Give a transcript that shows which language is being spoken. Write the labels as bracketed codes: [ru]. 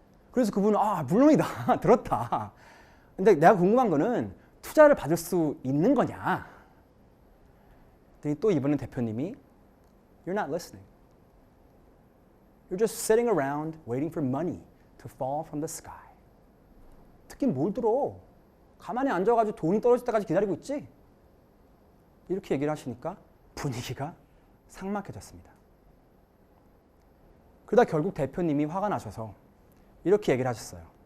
[ko] 그래서 그분은 물론이다. 들었다. 근데 내가 궁금한 거는 투자를 받을 수 있는 거냐? 그랬더니 또 이번엔 대표님이 [en] You're not listening. You're just sitting around waiting for money to fall from the sky. [ko] 듣긴 뭘 들어? 가만히 앉아가지고 돈이 떨어질 때까지 기다리고 있지? 이렇게 얘기를 하시니까 분위기가 삭막해졌습니다. 그러다 결국 대표님이 화가 나셔서 이렇게 얘기를 하셨어요.